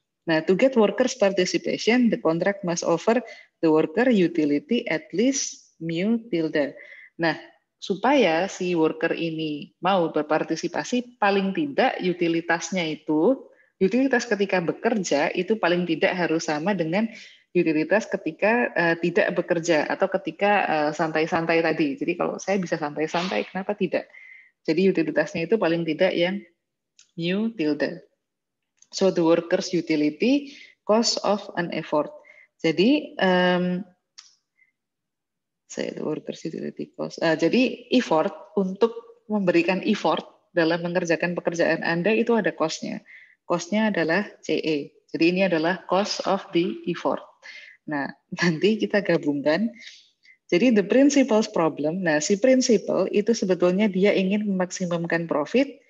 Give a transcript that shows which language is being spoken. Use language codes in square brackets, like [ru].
[en] Nah, to get workers participation, the contract must offer the worker utility at least mu tilde. [id] Nah, supaya si worker ini mau berpartisipasi, paling tidak utilitasnya itu, utilitas ketika bekerja itu paling tidak harus sama dengan utilitas ketika tidak bekerja atau ketika santai-santai tadi. Jadi kalau saya bisa santai-santai, kenapa tidak? Jadi utilitasnya itu paling tidak yang mu tilde. [en] So the workers utility cost of an effort. [id] Jadi [en] the workers utility cost. [id] Jadi effort untuk memberikan effort dalam mengerjakan pekerjaan Anda itu ada cost-nya. Cost-nya adalah CE. Jadi ini adalah [en] cost of the effort. [id] Nah, nanti kita gabungkan. Jadi [en] the principal's problem. [id] Nah, si principal itu sebetulnya dia ingin memaksimumkan profit.